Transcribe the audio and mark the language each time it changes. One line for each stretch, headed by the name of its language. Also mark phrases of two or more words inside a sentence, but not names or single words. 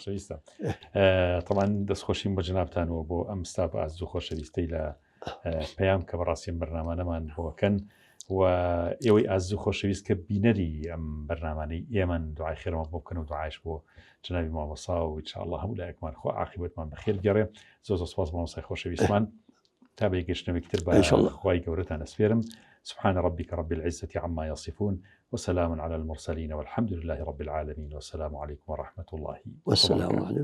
Central Kurdish: طبعاً دەستخۆشیم بە جەنابتانەوە بۆ ئەم ستاپ ئازوو خۆشەویستەی لە پەیام کە بەڕاستیم بەرنامانەمان بۆکەن و ئێوەی ئازوو خۆشەویست کە بینەری ئەم بەرنامانەی ئێمەن دوعای خێرەوە بۆ بکەن و دوعایش بۆ جەنابی مامۆستا و ئینشاءالله هەموو لایەکمان خۆ عاقبەتمان بەخێر گەڕێ. زۆر سپاس مامۆستای خۆشەویستمان تا بەیەکگەشتنەوەی تر بەخوای گەورەتان ئەسپێرم.
Arabic: سبحان ربك رب العزة عما يصفون وسلام على المرسلين والحمد لله رب العالمين والسلام عليكم ورحمة الله والسلام عليكم.